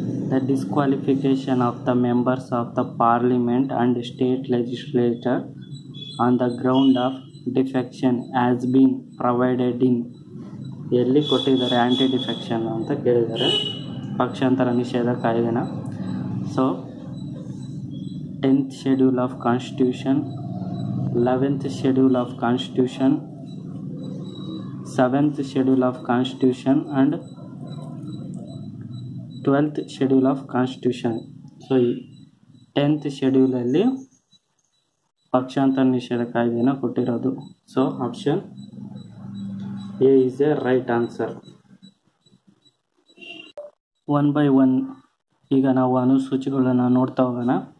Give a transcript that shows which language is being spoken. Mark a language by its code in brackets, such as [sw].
[en] The disqualification of the members of the parliament and state legislature on the ground of defection has been provided in. [kn] ಎಲ್ಲಿ ಕೊಟ್ಟಿದ್ದಾರೆ ಆ್ಯಂಟಿ defection ಅಂತ ಕೇಳಿದ್ದಾರೆ, ಪಕ್ಷಾಂತರ ನಿಷೇಧ ಕಾಯ್ದೆನ. [en] So 10th Schedule of Constitution, 11th Schedule of Constitution, 7th Schedule of Constitution and 12th Schedule of Constitution. [kn] So ಈ 10th ಶೆಡ್ಯೂಲಲ್ಲಿ ಪಕ್ಷಾಂತರ ನಿಷೇಧ ಕಾಯ್ದೆನ ಕೊಟ್ಟಿರೋದು. [en] So option A is a right answer. [kn] 1 by 1 ಈಗ ನಾವು ಅನುಸೂಚಿಗಳನ್ನು ನೋಡ್ತಾ ಹೋಗೋಣ.